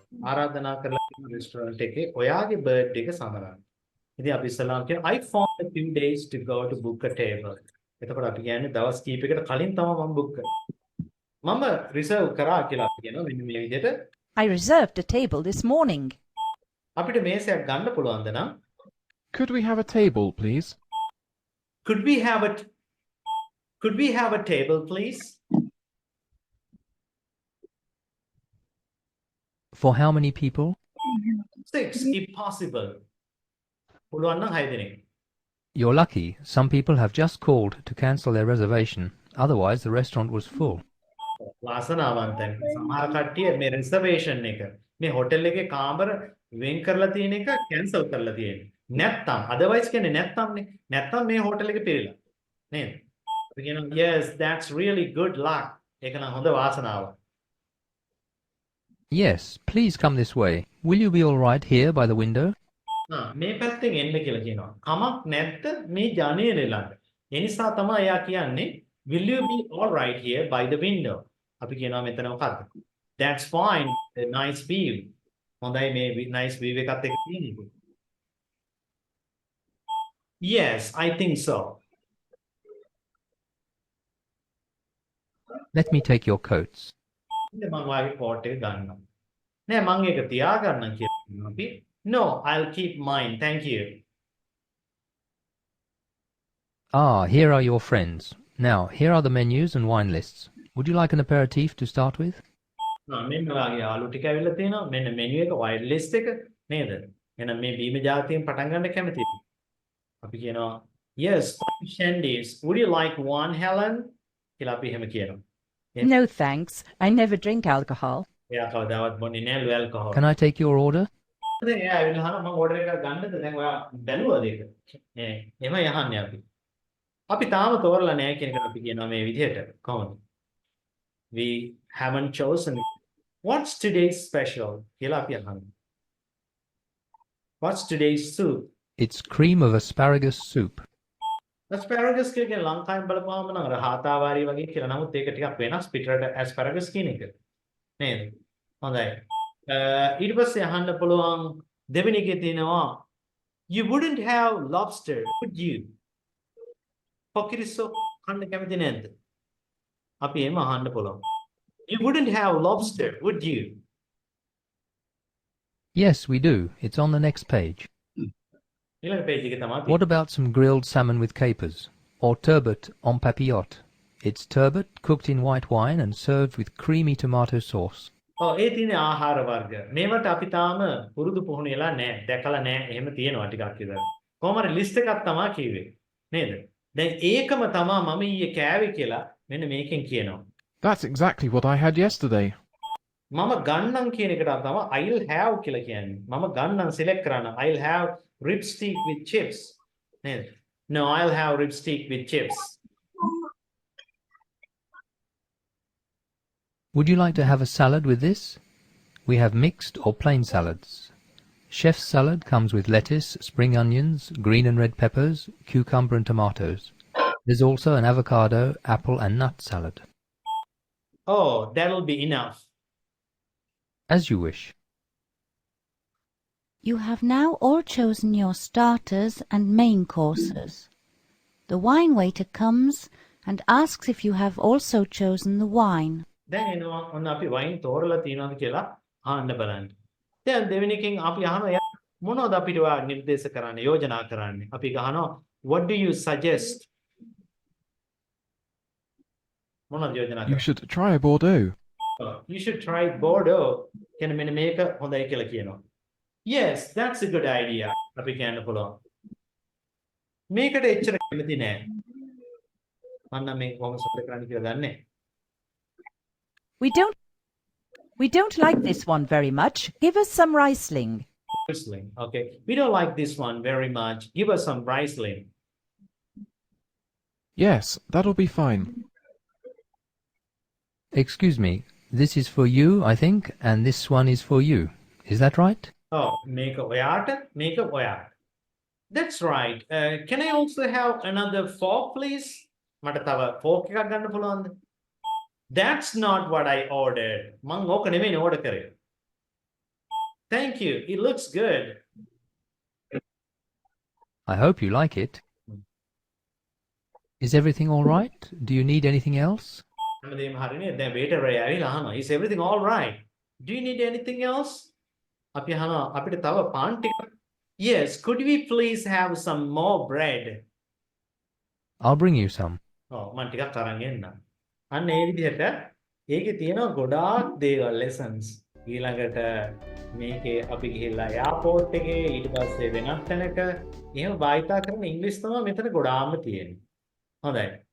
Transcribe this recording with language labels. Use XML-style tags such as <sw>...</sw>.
<si>ආරාධනා කරලා තියෙන restaurant එකේ ඔයාගේ birthday එක සමරන්න. ඉතින් අපි ඉස්සලාම කියන</si> <en>I found a few days to go to book a table.</en> <si>එතකොට අපි කියන්නේ දවස් කීපයකට කලින් තමයි මම book කරේ. මම reserve කරා කියලා අපි කියනවා මෙන්න මේ විදිහට.</si> <en>I reserved a table this morning.</en> <si>අපිට මේසයක් ගන්න පුළුවන්ද නම්?</si> <en>Could we have a table, please? Could we have a table, please? For how many people? 6 if possible.</en> <si>පුළුවන් නම් 6 දෙනෙක්.</si> <en>You're lucky. Some people have just called to cancel their reservation. Otherwise, the restaurant was full.</en> <si>වාසනාවන්තයි. සමහර කට්ටිය මේ reservation එක මේ hotel එකේ කාමර වෙන් කරලා තියෙන එක cancel කරලා තියෙනවා. නැත්තම් otherwise කියන්නේ නැත්තම්නේ. නැත්තම් මේ hotel එක පිරিলা. නේද? අපි කියනවා</si> <en>yes that's really good luck.</en> <si>ඒක නම් හොඳ වාසනාවක්.</si> <en>Yes, please come this way. Will you be all right here by the window?</en> <si>මේ පැත්තෙන් එන්න කියලා කියනවා. කමක් නැත්ද මේ ජනේලෙ ළඟ. ඒ නිසා තමයි එයා කියන්නේ</si> <en>will you be all right here by the window.</en> <si>අපි කියනවා මෙතන මොකද්ද?</si> <en>That's fine. A nice view.</en> <si>හොඳයි මේ nice view එකත් එක්ක තියෙන්නේ.</si> <en>Yes, I think so. Let me take your coats.</en> <si>මම වාගේ coat එක ගන්නවා. නෑ මම ඒක තියාගන්නම් කියලා අපි.</si> <en>No, I'll keep mine. Thank you. Ah, here are your friends. Now, here are the menus and wine lists. Would you like an aperitif to start with?</en> <si>මෙන්න වාගේ යාළු ටික ඇවිල්ලා තියෙනවා. මෙන්න menu එක wine list එක නේද? එහෙනම් මේ බීම ජාතියෙන් පටන් ගන්න කැමතිද? අපි කියනවා</si> <en>yes, shandies. Would you like one, Helen?</en> <si>කියලා අපි එහෙම කියනවා.</si> <en>No thanks. I never drink alcohol.</en> <si>එයා කවදාවත් බොන්නේ නෑ alcohol.</si> <en>Can I take your order?</en> <si>දැන් එයා ඇවිල්ලා අහනවා මම order එකක් ගන්නද? දැන් ඔයා බැලුවද ඒක? එහෙම යහන්නේ අපි. අපි තාම තෝරලා නෑ කියන එකට අපි කියනවා මේ විදිහට. කොහොමද?</si> <en>We haven't chosen. What's today's special?</en> <si>කියලා අපි අහනවා.</si> <en>What's today's soup? It's cream of asparagus soup.</en> <si>asparagus කියන්නේ ලංකාවෙන් බලපුවාම නම් අර හාතාවාරි වගේ කියලා. නමුත් ඒක ටිකක් වෙනස් පිටරට asparagus කියන එක. නේද? හොඳයි. ඊට පස්සේ අහන්න පුළුවන් දෙවෙනි එකේ තියෙනවා</si> <en>you wouldn't have lobster, would you?</en> <si>පොකිරිසෝ කන්න කැමති නැද්ද? අපි එහෙම අහන්න පුළුවන්.</si> <en>You wouldn't have lobster, would you? Yes, we do. It's on the next page. What about some grilled salmon with capers? Or turbot en papillote? It's turbot cooked in white wine and served with creamy tomato sauce.</en> <si>ඒ තියෙන ආහාර වර්ග. මේවට අපි තාම පුරුදු පුහුණු වෙලා නැහැ. දැකලා නැහැ. එහෙම තියෙනවා ටිකක් විතර. කොහොමද ලිස්ට් එකක් තමයි කිව්වේ. නේද? දැන් ඒකම තමයි මම ඊයේ කෑවේ කියලා මෙන්න මේකෙන් කියනවා.</si> <en>That's exactly what I had yesterday.</en> <si>මම ගන්නම් කියන එකට තමයි</si> <en>I'll have</en> <si>කියලා කියන්නේ. මම ගන්නම් select කරන්න.</si> <en>I'll have rib stick with chips.</en> <si>නේද?</si> <en>No, I'll have rib stick with chips. Would you like to have a salad with this? We have mixed or plain salads. Chef's salad comes with lettuce, spring onions, green and red peppers, cucumber and tomatoes. There's also an avocado, apple and nut salad. Oh, that'll be enough. As you wish. You have now all chosen your starters and main courses. The wine waiter comes and asks if you have also chosen the wine.</en> <si>දැන් එනවා ඔන්න අපි වයින් තෝරලා තියනවාද කියලා අහන්න බලන්න. දැන් දෙවෙනි එකෙන් අපි අහනවා එයා මොනවද අපිට ඔයා නිර්දේශ කරන්නේ යෝජනා කරන්නේ? අපි අහනවා</si> <en>what do you suggest?</en> <si>මොනවද යෝජනා</si> <en>You</en> <si>කරන්නේ?</si> <en>should try a Bordeaux. You should try Bordeaux.</en> <si>කියන්නේ මෙන්න මේක හොඳයි කියලා කියනවා.</si> <en>Yes, that's a good idea.</en> <si>අපි කියන්න පුළුවන්. මේකට එච්චර කැමති නෑ. මම නම් මේක කොහොමද සතුට කරන්න කියලා දන්නේ.</si> <en>We don't like this one very much. Give us some Riesling. Riesling. Okay. We don't like this one very much. Give us some Riesling. Yes, that'll be fine. Excuse me, this is for you, I think, and this one is for you. Is that right? Oh, make a oyata, make a oyata. That's right. Can I also have another fork, please?</en> <si>මට තව fork එකක් ගන්න පුළුවන්ද?</si> <en>That's not what I ordered.</en> <si>මං ඕක නෙමෙයි order කරේ.</si> <en>Thank you. It looks good. I hope you like it. Is everything all right? Do you need anything else?</en> <si>හැමදේම හරිනේ. දැන් waiter රේ ඇවිල්ලා අහනවා.</si> <en>Is everything all right? Do you need anything else?</en> <si>අපි අහනවා අපිට තව පාන් ටිකක්.</si> <en>Yes, could we please have some more bread? I'll bring you some.</en> <si>ඔව් මම ටිකක් අරන් එන්නම්. අන්න ඒ විදිහට ඒකේ තියෙනවා ගොඩාක් දේවල් lessons. ඊළඟට මේකේ අපි ගිහිල්ලා එයාපෝට් එකේ ඊට පස්සේ වෙනත් තැනක එහෙම භාවිතා කරන ඉංග්‍රීසි තමයි මෙතන ගොඩාක්ම තියෙන්නේ. හොඳයි.</si>